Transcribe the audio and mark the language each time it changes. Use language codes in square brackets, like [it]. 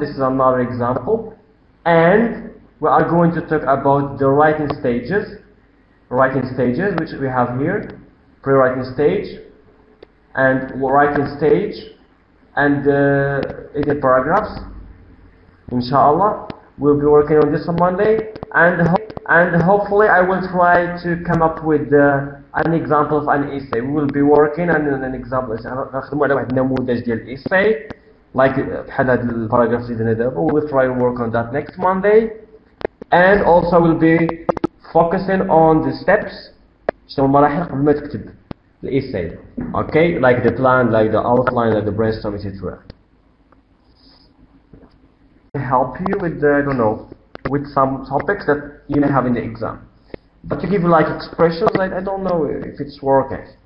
[en] This is another example. And we are going to talk about the writing stages, which we have here, pre-writing stage, and writing stage, and in paragraphs. Inshallah, we'll be working on this on Monday, and hopefully I will try to come up with an example of an essay. We will be working on an example. [ar] نخدموا على واحد النموذج ديال essay like بحال هاد الباراجراف اللي درنا دابا. [en] We will try to work on that next Monday, and also we'll be focusing on the steps. [ar] شنو المراحل قبل ما تكتب essay. [en] Okay, like the plan, like the outline, like the brainstorm, etc. Help you with I don't know, with some topics that you may have in the exam. But to give you like expressions, I don't know if it's working.